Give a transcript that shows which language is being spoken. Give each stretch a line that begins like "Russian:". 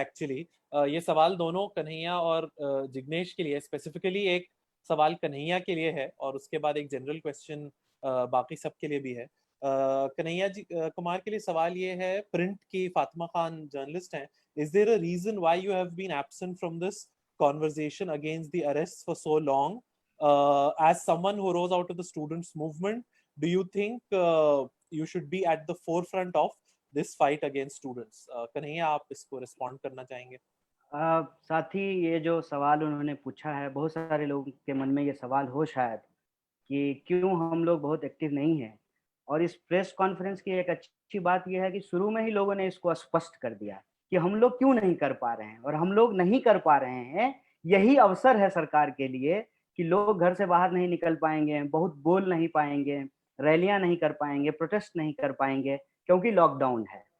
Hindi: Actually ये सवाल दोनों कन्हैया और जिग्नेश के लिए, स्पेसिफिकली एक सवाल कन्हैया के लिए है और उसके बाद एक जनरल क्वेश्चन बाकी सब के लिए भी है। कन्हैया जी कुमार के लिए सवाल ये है, प्रिंट की फातिमा खान जर्नलिस्ट हैं,
English: Is there a reason why you have been absent from this conversation against the arrests for so long? As someone who rose out of the students movement, do you think you should be at the forefront of this fight against students?
Hindi: Kanhaiya, आप इसको respond करना चाहेंगे? साथी, ये जो सवाल उन्होंने पूछा है, बहुत सारे लोगों के मन में ये सवाल हो शायद कि क्यों हम लोग बहुत एक्टिव नहीं हैं। और इस प्रेस कॉन्फ्रेंस की एक अच्छी बात यह है कि शुरू में ही लोगों ने इसको स्पष्ट कर दिया कि हम लोग क्यों नहीं कर पा रहे हैं, और हम लोग नहीं कर पा रहे हैं, यही अवसर है सरकार के लिए कि लोग घर से बाहर नहीं निकल पाएंगे, बहुत बोल नहीं पाएंगे, रैलियां नहीं कर पाएंगे, प्रोटेस्ट नहीं कर पाएंगे, क्योंकि लॉकडाउन है।